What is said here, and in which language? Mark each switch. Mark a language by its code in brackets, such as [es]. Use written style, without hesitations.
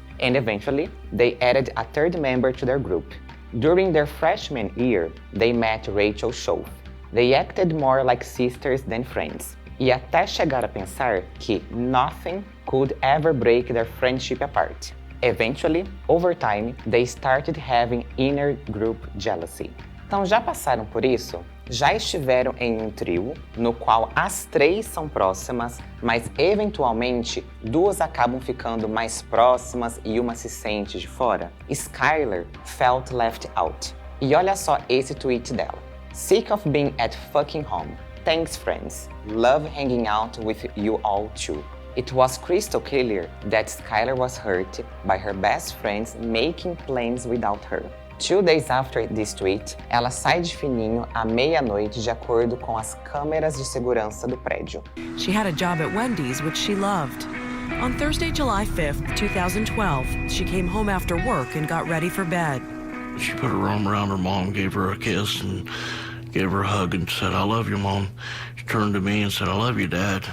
[en] And eventually, they added a third member to their group. During their freshman year, they met Rachel Schoaf. They acted more like sisters than friends. [pt] E até chegar a pensar que [en] nothing could ever break their friendship apart. Eventually, over time, they started having inner group jealousy. [pt] Então já passaram por isso? Já estiveram em um trio no qual as três são próximas, mas eventualmente duas acabam ficando mais próximas e uma se sente de fora? [en] Skylar felt left out. [pt] E olha só esse tweet dela. [en] Sick of being at fucking home. Thanks friends. Love hanging out with you all too. It was crystal clear that Skylar was hurt by her best friends making plans without her. 2 days after this tweet, [pt] ela sai de fininho à meia-noite de acordo com as câmeras de segurança do prédio. [en] She had a job at Wendy's, which she loved. On Thursday, July 5th, 2012, she came home after work and got ready for bed. She put her arm around her mom, gave her a kiss, and gave her a hug and said, "I love you, Mom." She turned to me and said, "I love you, Dad."